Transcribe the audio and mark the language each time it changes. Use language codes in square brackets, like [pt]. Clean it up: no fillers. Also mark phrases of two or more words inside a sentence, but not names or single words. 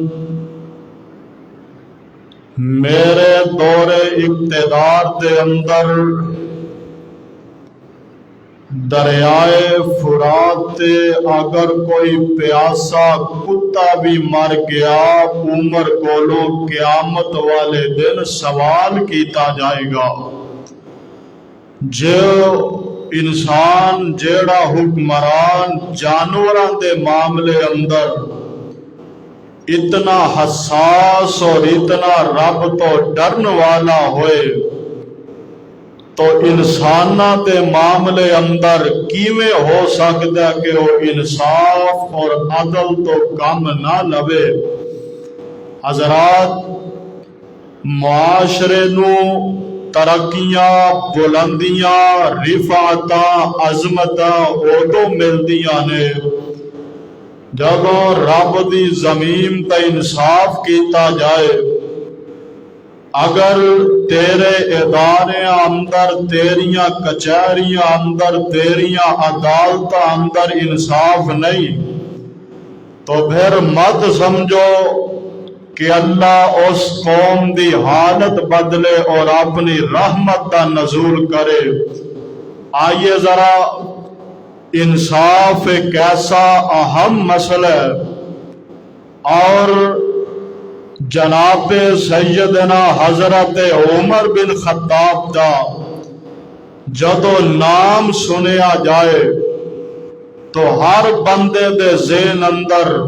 [pa] میرے دور اقتدار دے اندر دریائے فرات تے اگر کوئی پیاسا کتا بھی مر گیا عمر کولو قیامت والے دن سوال کیتا جائے گا۔ جو انسان جیڑا حکمران جانوراں دے معاملے اندر اتنا حساس اور اتنا رب تو ڈرن والا ہوئے تو انساناں دے معاملے اندر کیویں ہو سکتا ہے کہ وہ انصاف اور عدل تو کم نہ لوے۔ حضرات معاشرے نو ترقیاں بلندیاں رفعتاں عظمتاں ادو ملدیاں نے جدوں رب دی زمین تے انصاف کیتا جائے۔ اگر تیرے ادارے اندر تیریاں کچہریاں اندر تیریاں عدالت اندر انصاف نہیں تو پھر مت سمجھو کہ اللہ اس قوم دی حالت بدلے اور اپنی رحمت کا نزول کرے۔ [ur] آئیے ذرا انصاف ایک ایسا اہم مسئلہ ہے [pa] اور جناب سیدنا حضرت عمر بن خطاب دا جدو نام سنیا جائے تو ہر بندے دے ذہن اندر